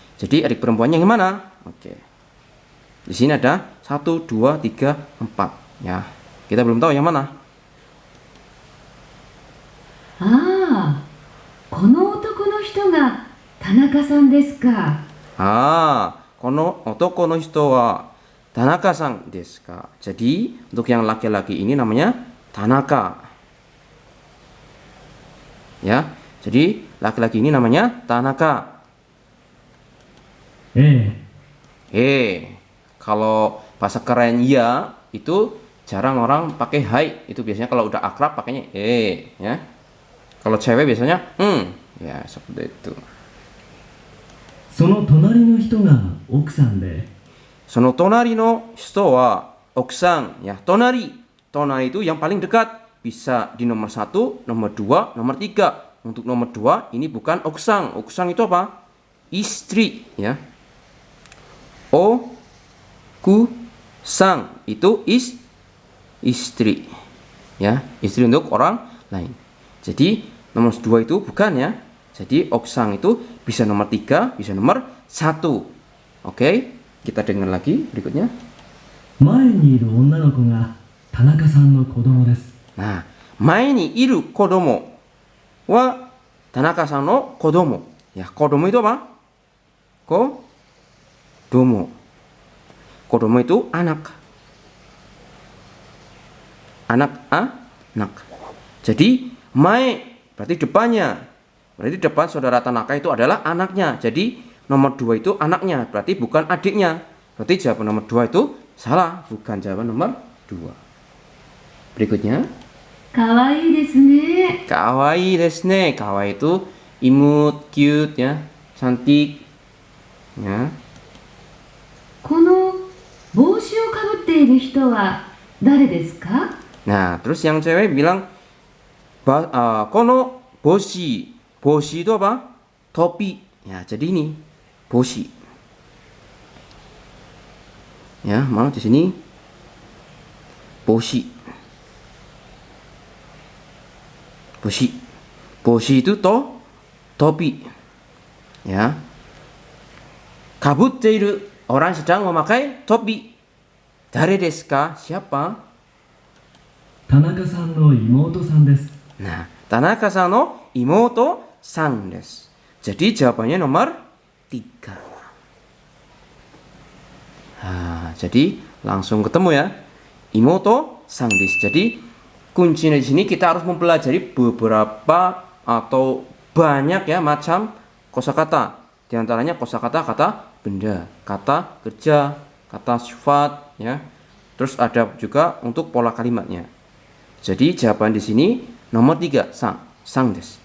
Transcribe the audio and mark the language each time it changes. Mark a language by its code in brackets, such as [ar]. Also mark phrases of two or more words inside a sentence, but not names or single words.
[id] Jadi adik perempuannya yang mana? Oke. Di sini ada 1, 2, 3, 4, ya. Kita belum tahu yang mana. [ja] ああ、この男の人が田中さんですか。この男の人は田中さんですか. [id] Jadi untuk yang laki-laki ini namanya Tanaka. Ya. Jadi laki-laki ini namanya Tanaka. Kalau bahasa keren ya itu jarang orang pakai hai, itu biasanya kalau udah akrab pakainya ya. Kalau cewek biasanya ya seperti itu. [ja] その隣の人が奥さんでその隣の人は奥さん ya. [id] Tonari itu yang paling dekat, bisa di nomor 1, nomor 2, nomor 3. Untuk nomor 2 ini bukan okusan. Okusan itu apa? istri ya. Okusang itu istri ya, istri untuk orang lain. Jadi nomor 2 itu bukan ya. Jadi okusang itu bisa nomor 3, bisa nomor 1. Oke, kita dengar lagi berikutnya. [ja] 前にいる女の子が田中さんの子供です。 Nah, 前にいる子供は田中さんの子供. [id] Ya, kodomo itu apa? Kodomo. Kodomo itu anak. Anak. Jadi, mae berarti depannya. Berarti depan saudara Tanaka itu adalah anaknya. Jadi, nomor 2 itu anaknya, berarti bukan adiknya. Berarti jawaban nomor 2 itu salah, bukan jawaban nomor 2. Berikutnya. [ja] かわいいですね。かわいいですね. [id] Kawaii itu imut, cute ya, cantik. Ya. [ja] この帽子をかぶっている人は誰ですか？ [id] Nah, terus yang cewek bilang [ja] この帽子. [id] Boshi itu apa? Topi. Ya, jadi ini boshi. Ya, mau di sini boshi. Boshi itu topi. Ya. Kabutteiru, orang sedang memakai topi. [ja] 誰ですか? [id] Siapa? [ja] 田中さんの妹さんです。 Nah, 田中さんの妹さんです. [id] Jadi jawabannya nomor 3. Nah, jadi langsung ketemu ya. [ja] 妹さんです. [id] Jadi kuncinya di sini kita harus mempelajari beberapa atau banyak ya macam kosakata. Di antaranya kosakata kata benda, kata kerja, kata sifat ya. Terus ada juga untuk pola kalimatnya. Jadi jawaban di sini nomor 3, sang des.